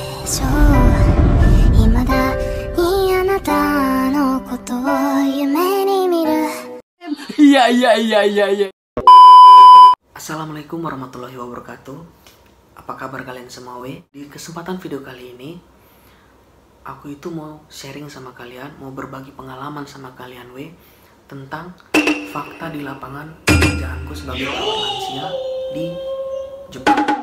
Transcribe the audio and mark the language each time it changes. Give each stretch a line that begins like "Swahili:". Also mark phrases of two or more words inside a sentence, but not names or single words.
Japanese: しょう未だにあなたのことを夢に見る
Indonesian: Iya.
Arabic: السلام عليكم ورحمة الله وبركاته.
Indonesian: Apa kabar kalian semua we? Di kesempatan video kali ini aku itu mau sharing sama kalian, mau berbagi pengalaman sama kalian we tentang fakta di lapangan pekerjaanku sebagai perawat lansia di Jepang.